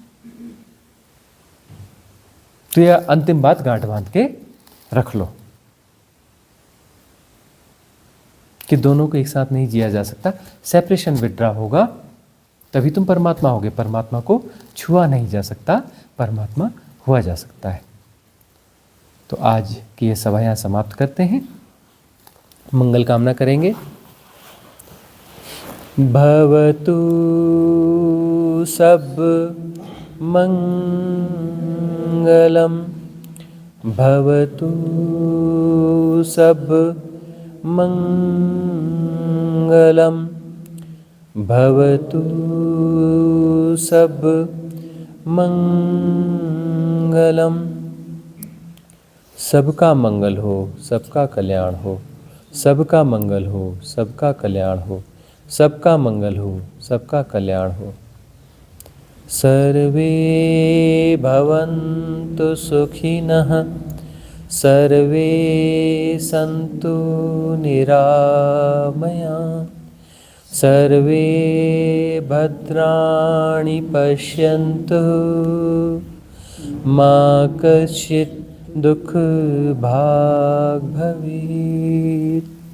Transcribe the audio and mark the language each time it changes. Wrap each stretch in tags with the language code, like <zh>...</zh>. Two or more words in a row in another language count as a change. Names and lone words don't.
<hi>तो यह अंतिम बात गांठ बांध के रख लो कि दोनों को एक साथ नहीं जिया जा सकता।</hi> <en>separation withdraw</en> <hi>होगा तभी तुम परमात्मा होगे। परमात्मा को छुआ नहीं जा सकता, परमात्मा हुआ जा सकता है। तो आज की ये सभा यहाँ समाप्त करते हैं, मंगल कामना करेंगे।</hi> <pi>भवतु सब मंगलम, भवतु सब मंगलम, भवतु सब मंगलम।</pi> <hi>सबका मंगल हो, सबका कल्याण हो, सबका मंगल हो, सबका कल्याण हो, सबका मंगल हो, सबका कल्याण हो।</hi> <sa>सर्वे भवन्तु सुखिनः, सर्वे सन्तु निरामयाः, सर्वे भद्राणि पश्यन्तु, मा कश्चित् दुख भाग भवेत्।</sa>